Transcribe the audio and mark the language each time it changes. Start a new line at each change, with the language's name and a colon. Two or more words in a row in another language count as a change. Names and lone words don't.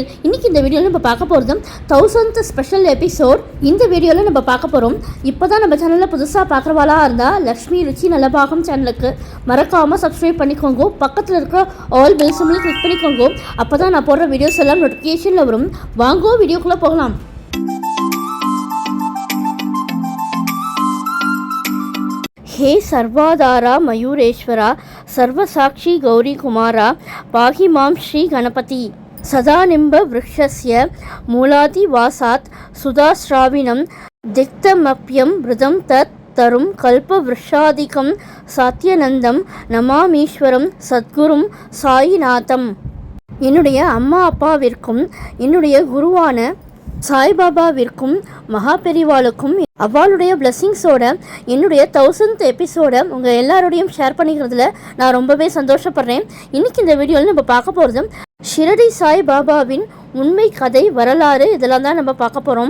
Tamil: இன்றைக்கி இந்த வீடியோவில் நம்ம பார்க்க போகிறது 1000th ஸ்பெஷல் எபிசோட். இந்த வீடியோவில் நம்ம பார்க்க போகிறோம். இப்போ தான் நம்ம சேனலில் புதுசாக பார்க்குறவாளா இருந்தால் லக்ஷ்மி ருச்சி நலபாகம் சேனலுக்கு மறக்காமல் சப்ஸ்கிரைப் பண்ணிக்கோங்க. பக்கத்தில் இருக்கிற ஆல் பெல் சிம்பலை கிளிக் பண்ணிக்கோங்க. அப்போ தான் நான் போடுற வீடியோஸ் எல்லாம் நோட்டிஃபிகேஷனில் வரும். வாங்கோ வீடியோக்குள்ளே போகலாம்.
Sanskrit: हे सर्वाधारा मयूरेश्वरा सर्वसाक्षी गौरी कुमारा पाहि मां श्री गणपति सदानिम्ब वृक्षस्य मूलादिवासात् सुधाश्राविणं दिक्तमप्यं मृदं तत् तरुं कल्पवृक्षादिकं सात्यनन्दं नमामीश्वरं सद्गुरुं சாயிநாதம்.
Tamil: என்னுடைய அம்மா அப்பாவிற்கும் என்னுடைய குருவான சாய்பாபாவிற்கும் மகா பெரிவாளுக்கும் அவளுடைய பிளெஸ்ஸிங்ஸோட என்னுடைய 1000th எபிசோடை உங்கள் எல்லாரோடையும் ஷேர் பண்ணிக்கிறதுல நான் ரொம்பவே சந்தோஷப்படுறேன். இன்றைக்கி இந்த வீடியோவில் நம்ம பார்க்க போகிறது ஷிரடி சாய் பாபாவின் உண்மை கதை, வரலாறு, இதெல்லாம் தான் நம்ம பார்க்க போகிறோம்.